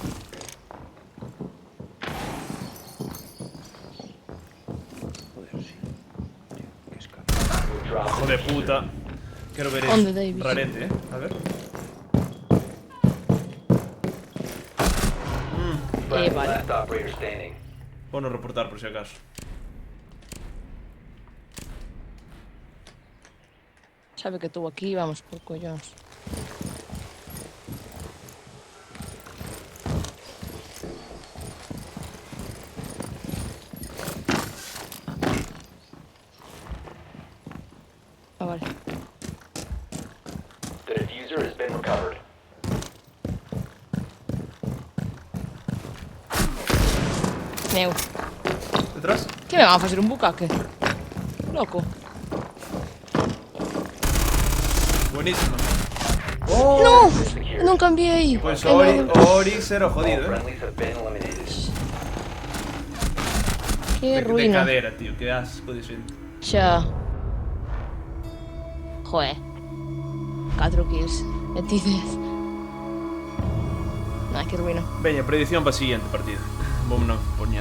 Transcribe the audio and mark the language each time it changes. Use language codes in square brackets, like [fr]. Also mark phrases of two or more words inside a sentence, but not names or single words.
[es] Hijo de puta. [gl] Quero ver Onde, eso. David? Rarete, A ver. Vale. [en] Last operator standing. [gl] Vou reportar por si acaso. Sabe que estou aquí, vamos por collóns. Ah, vale. [en] The diffuser has been recovered. [gl] Meu, Detrás? que me van a facer un bucaque? Loco. Buenísima. No! Non cambiei. Pois É meu- Oryx era o [en] All [gl] jodido, [en] friendlies have been eliminated. [gl] Que De ruína. cadera, tío, que asco de xente. Xa. Joe. 4 kills. E ti 10. Nah, que ruína. Veña, predicción para a siguiente partida. Vamos non poñer.